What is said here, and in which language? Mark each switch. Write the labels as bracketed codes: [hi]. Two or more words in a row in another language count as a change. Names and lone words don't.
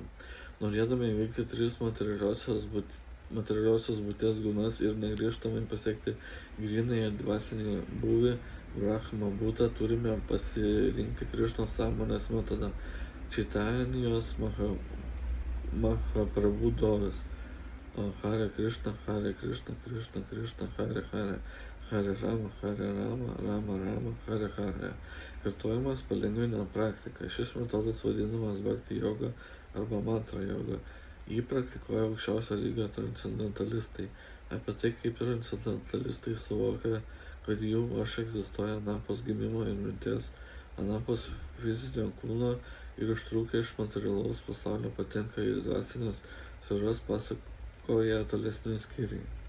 [lt] Norėdami įveikti 3 materialiosios būties gūnas ir negrįžtamai pasiekti grynąją dvasinį būvį, Brahma būtą, turime pasirinkti Krišnos sąmonės metodą. Čaitanijos Mahaprabhu Dovis. [sa] हरे कृष्ण, हरे कृष्ण, कृष्ण कृष्ण, हरे हरे, हरे राम, राम राम, हरे हरे. [lt] Kartojimas palengvina praktiką. Šis metodas vadinamas bhakti joga arba mantra joga. Jį praktikuoja aukščiausio lygio transcendentalistai. Apie tai, kaip transcendentalistai suvokia, kad jų aš egzistuoja anapus gimimo ir mirties, anapus fizinio kūno ir ištrūkę iš materialaus pasaulio patenka į dvasinės sferas, pasakoja tolesni skyriai.